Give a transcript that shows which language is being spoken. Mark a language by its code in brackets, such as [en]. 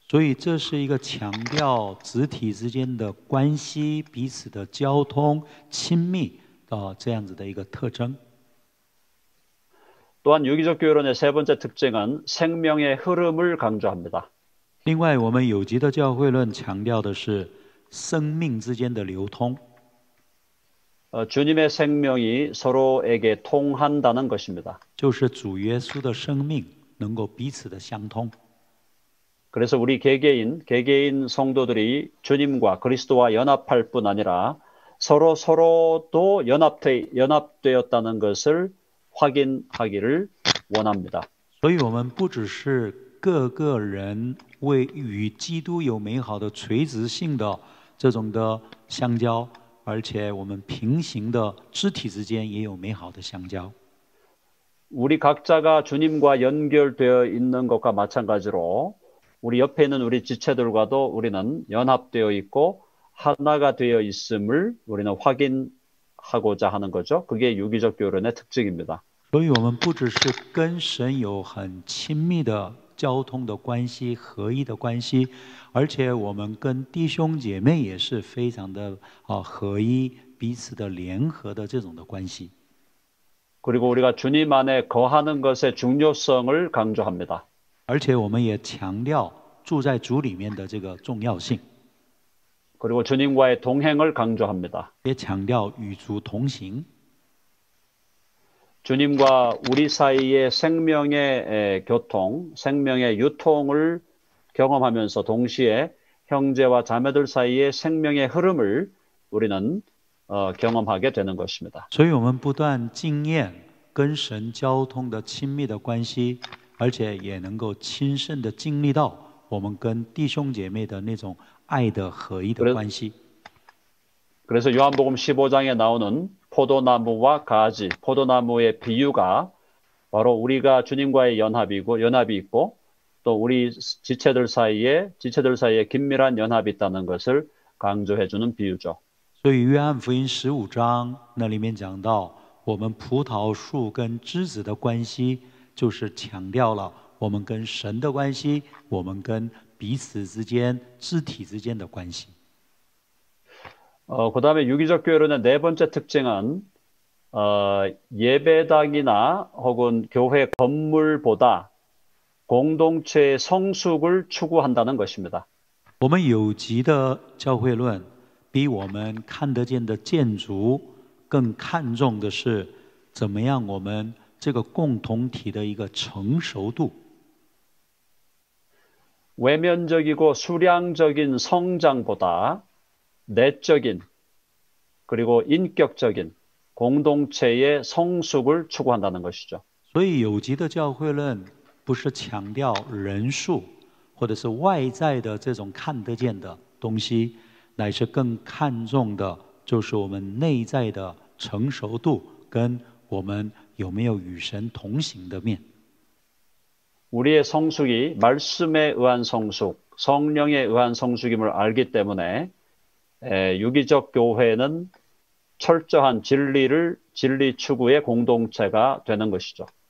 [zh] 所以这是一个强调肢体之间的关系、彼此的交通、亲密的这样子的一个特征。 [ko] 또한 유기적 교회론의 세 번째 특징은 생명의 흐름을 강조합니다. [zh] 另外，我们有机的教会论强调的是生命之间的流通， [ko] 주님의 생명이 서로에게 통한다는 것입니다. [zh] 就是主耶稣的生命能够彼此的相通。 [ko] 그래서 우리 개개인 성도들이 주님과 그리스도와 연합할 뿐 아니라 서로도 연합되었다는 것을 확인하기를 원합니다. [zh] 所以我们不只是各个人为与基督有美好的垂直性的这种的相交，而且我们平行的肢体之间也有美好的相交。 [ko] 우리 각자가 주님과 연결되어 있는 것과 마찬가지로 우리 옆에 있는 우리 지체들과도 우리는 연합되어 있고 하나가 되어 있음을 우리는 확인하고자 하는 거죠. 그게 유기적 교회론의 특징입니다. [zh] 所以我们不只是跟神有很亲密的交通的关系、合一的关系，而且我们跟弟兄姐妹也是非常的合一、彼此的联合的这种的关系。 [ko] 그리고 우리가 주님 안에 거하는 것의 중요성을 강조합니다. [zh] 而且我们也强调住在主里面的这个重要性， [ko] 그리고 주님과의 동행을 강조합니다. [zh] 也强调与主同行。 [ko] 주님과 우리 사이의 생명의 교통, 생명의 유통을 경험하면서 동시에 형제와 자매들 사이의 생명의 흐름을 우리는 경험하게 되는 것입니다. [zh] 所以我们不断经验跟神交通的亲密的关系，而且也能够亲身的经历到我们跟弟兄姐妹的那种爱的合一的关系。 [ko] 그래서 요한복음 15장에 나오는 포도나무와 가지, 포도나무의 비유가 바로 우리가 주님과의 연합이 있고 또 우리 지체들 사이에 긴밀한 연합이 있다는 것을 강조해주는 비유죠. [zh] 所以约翰福音15章那里面讲到，我们葡萄树跟枝子的关系，就是强调了我们跟神的关系，我们跟彼此之间、肢体之间的关系。 [ko] 그 다음에 유기적 교회론의 네 번째 특징은 예배당이나 혹은 교회 건물보다 공동체의 성숙을 추구한다는 것입니다. [zh] 我们有机的教会论比我们看得见的建筑更看重的是怎么样我们这个共同体的一个成熟度。 [ko] 외면적이고 수량적인 성장보다 내적인 그리고 인격적인 공동체의 성숙을 추구한다는 것이죠. [zh] 所以有机的教会论不是强调人数或者是外在的这种看得见的东西，乃是更看重的就是我们内在的成熟度跟我们有没有与神同行的面。 [ko] 우리의 성숙이 말씀에 의한 성숙, 성령에 의한 성숙임을 알기 때문에 유기적 교회는 철저한 진리 추구의 공동체가 되는 것이죠.